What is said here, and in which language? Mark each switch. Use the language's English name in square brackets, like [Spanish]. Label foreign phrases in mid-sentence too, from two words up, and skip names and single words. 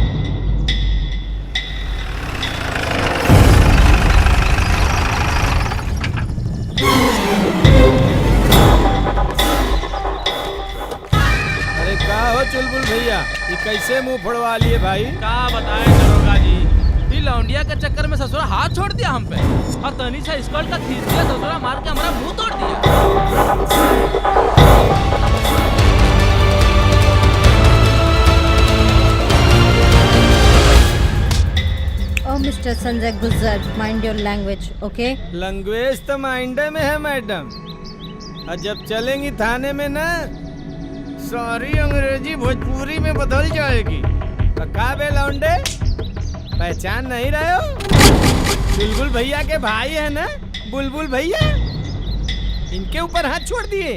[Hindi] अरे का हो चुलबुल भैया, ये कैसे मुंह फोड़वा लिए भाई? क्या बताएं दरोगा जी, ये लौंडिया के चक्कर में ससुरा हाथ छोड़ दिया हम पे और तनी सा स्कर्ट का खींच दिया, ससुरा मार के हमारा मुंह तोड़ दिया। [English] Oh, Mr. Sanjay Gujjar, mind your language, okay? [Hindi] लैंग्वेज तो माइंडे में है मैडम, और जब चलेंगी थाने में ना सारी अंग्रेजी भोजपुरी में बदल जाएगी। का बे लौंडे, पहचान नहीं रहे हो? बुलबुल भैया के भाई है ना, बुलबुल भैया, इनके ऊपर हाथ छोड़ दिए।